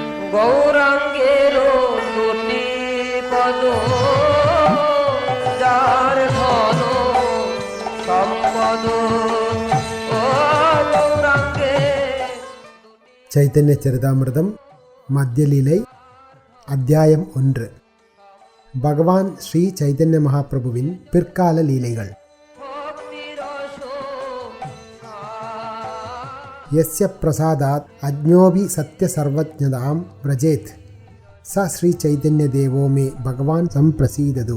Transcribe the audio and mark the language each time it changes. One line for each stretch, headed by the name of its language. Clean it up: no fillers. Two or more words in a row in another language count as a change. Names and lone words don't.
Bangla: গৌরাঙ্গের দুটি পদ যার ধন সম্পদ ও গৌরাঙ্গে।
Tamil: சைத்தன்ய சரிதாமிர்தம் மத்தியலீலை அத்தியாயம் 1. பகவான் ஸ்ரீ சைதன்ய மகாபிரபுவின் பிற்கால லீலைகள்.
Sanskrit: यस्य प्रसादात् अज्ञोऽपि सद्य सर्वज्ञतां व्रजेत् स श्री चैतन्य देवो मे भगवान् सम्प्रसीदतु.